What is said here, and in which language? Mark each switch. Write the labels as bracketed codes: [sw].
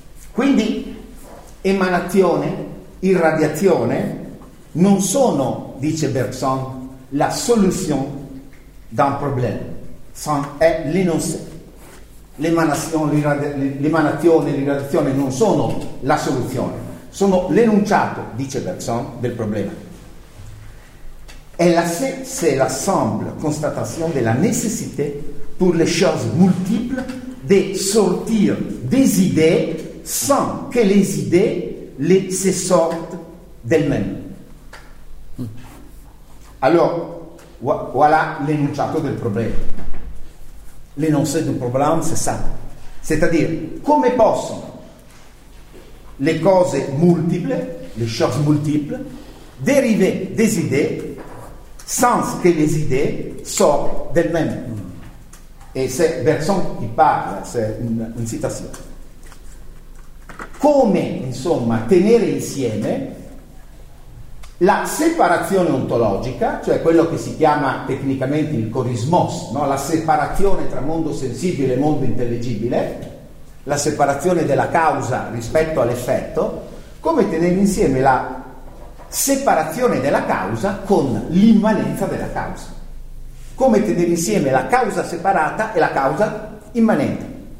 [it] Quindi emanazione, irradiazione, non sono, dice Bergson, [fr] la solution d'un problème. [it] È [fr] l'énoncé. [it] L'emanazione, l'irradiazione non sono la soluzione, sono l'enunciato, dice Bergson, del problema. È la se, [fr] c'est la simple constatation de la nécessité pour les choses multiples de sortir des idées sans que les idées les sortent d'elles-mêmes. [it] Allora, voilà l'enunciato del problema. [fr] L'énoncé du problème, c'est ça. C'est-à-dire, [it] come possono le cose multiple, [fr] les choses multiples, dériver des idées sans que les idées sortent d'elles-mêmes. Et c'est Bergson qui parle, c'est une citation. [it] Come, insomma, tenere insieme la separazione ontologica, cioè quello che si chiama tecnicamente il corismos, no? La separazione tra mondo sensibile e mondo intelligibile, la separazione della causa rispetto all'effetto, come tenere insieme la separazione della causa con l'immanenza della causa, come tenere insieme la causa separata e la causa immanente,